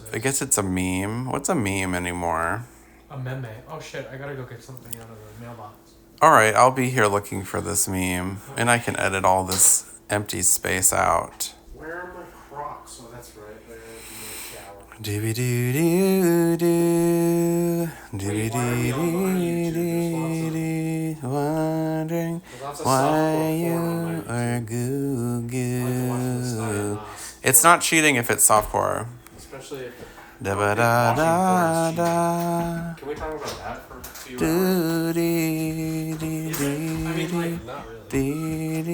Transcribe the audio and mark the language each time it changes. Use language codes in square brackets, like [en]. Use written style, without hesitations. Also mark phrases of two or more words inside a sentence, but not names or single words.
[en] I guess it's a meme. What's a meme anymore? A meme. Oh shit, I gotta go get something out of the mailbox. Alright, I'll be here looking for this meme. And I can edit all this empty space out. Where are my Crocs? Oh, that's right. They're in the shower. Doo-be-doo-doo-doo. Doo-be-doo-doo-doo. Wondering why you are goo-goo. It's not cheating if it's softcore. Especially if Da-ba-da-da-da. Can we talk about that for a few hours? Not really.